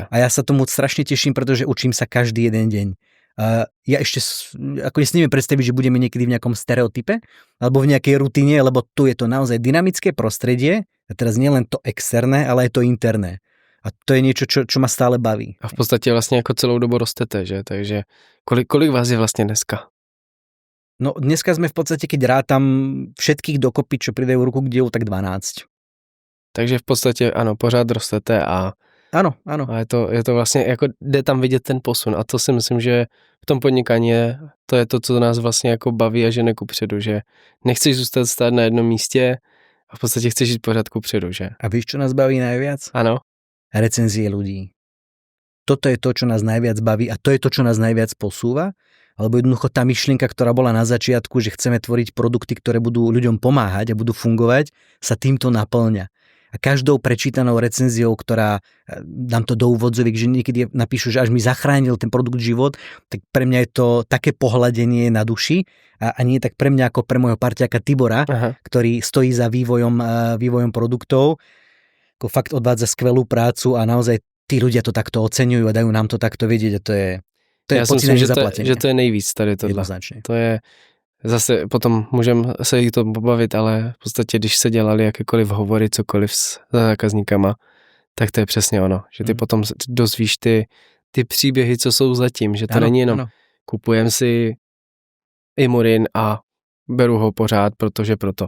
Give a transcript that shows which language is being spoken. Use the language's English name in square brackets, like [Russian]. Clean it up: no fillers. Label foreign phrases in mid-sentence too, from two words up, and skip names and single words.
[Slovak] A ja sa tomu strašne teším, pretože učím sa každý jeden deň. Ja ešte ako nesníme predstaviť, že budeme niekedy v nejakom stereotype alebo v nejakej rutine, lebo tu je to naozaj dynamické prostredie a teraz nie len to externé, ale aj to interné. A to je niečo, čo ma stále baví. [Czech] A v podstatě vlastně jako celou dobu rostete, že? Takže kolik vás je vlastně dneska? [Slovak] No dneska sme v podstate, keď rátam všetkých dokopy, čo pridajú ruku k dielu, tak 12. [Czech] Takže v podstatě ano, pořád rostete a ano. A je to vlastně, jako jde tam vidět ten posun a to si myslím, že v tom podnikání to je to, co nás vlastně jako baví a žene kupředu, že nechceš zůstat stát na jednom místě a v podstatě chceš jít pořád kupředu, že? [Slovak] A víš, čo nás baví najviac? Ano. Recenzie ľudí. Toto je to, čo nás najviac baví a to je to, čo nás najviac posúva, alebo jednoducho tá myšlienka, ktorá bola na začiatku, že chceme tvoriť produkty, ktoré budú ľuďom pomáhať a budú fungovať, sa týmto naplňa. A každou prečítanou recenziou, ktorá, dám to do úvodzoviek, že niekedy napíšu, že až mi zachránil ten produkt život, tak pre mňa je to také pohľadenie na duši a nie tak pre mňa ako pre môjho parťáka Tibora, ktorý stojí za vývojom produktov, ako fakt odvádza skvelú prácu a naozaj tí ľudia to takto oceňujú a dajú nám to takto vedieť a to je pocit nezaplatenie. [Czech] Že to je nejvíc tady tohle. Jednoznačně. To je zase potom můžeme se i to pobavit, ale v podstatě, když se dělali jakékoliv hovory, cokoliv s zákazníkama, tak to je přesně ono, že ty potom dozvíš ty příběhy, co jsou zatím, že to není jenom kupujem si Imurin a beru ho pořád, protože proto.